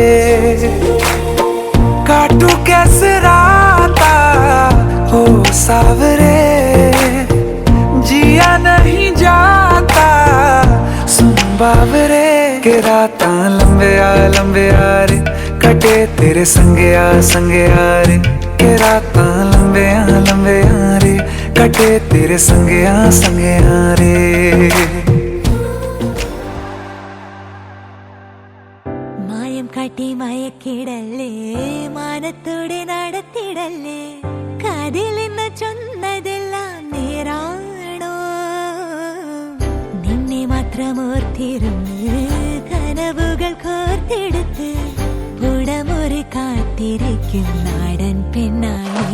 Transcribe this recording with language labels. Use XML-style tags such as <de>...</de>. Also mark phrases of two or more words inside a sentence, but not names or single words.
<hi>काटू कैसे राता हो सावरे, जिया नहीं जाता सुन बाबरे. के रात लंबे आ रे, कटे तेरे संगे आ रे. के रात लंबे आ रे, कटे तेरे संगे आ रे.</hi> <ml>മായം കാട്ടി മയക്കിടല്ലേ, മാനത്തോടെ നടത്തിടല്ലേ, കാതിലെന്ന് ചൊന്നതെല്ലാം നേരാണോ. നിന്നെ മാത്രം ഓർത്തിരുന്ന് കനവുകൾ കോർത്തെടുത്ത് പുടമുറി കാത്തിരിക്കും നാടൻ പെണ്ണായി.</ml>